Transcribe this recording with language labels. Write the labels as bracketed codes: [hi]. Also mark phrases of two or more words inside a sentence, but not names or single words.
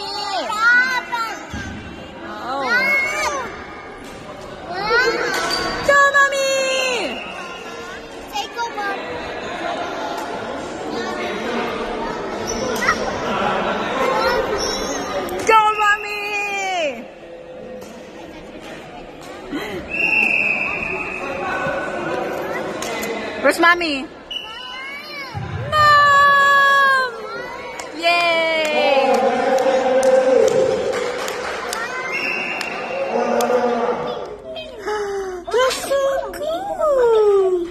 [en] Papa. Oh. Mom. Go, mommy. Say go, Mom. Go, mommy. Where's mommy? Mom! Yay! That's so cool!